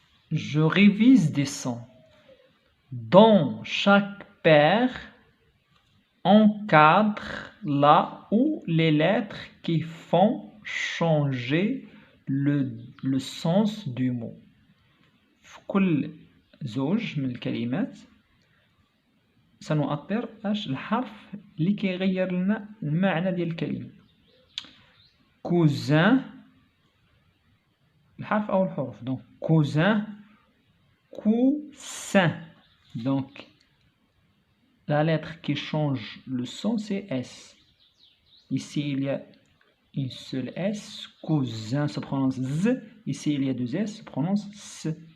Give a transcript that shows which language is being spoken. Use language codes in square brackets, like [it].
[fr] Je révise des sons. Dans chaque paire, encadre là où les lettres qui font changer le sens du mot. [ar] في كل زوج من الكلمات سنؤطر الحرف اللي كيغير لنا المعنى ديال الكلمة. cousin الحرف أو الحروف. [fr] donc cousin, coussin. donc la lettre qui change le son c'est S. Ici il y a une seule S. Cousin se prononce Z. Ici il y a deux S, se prononce S.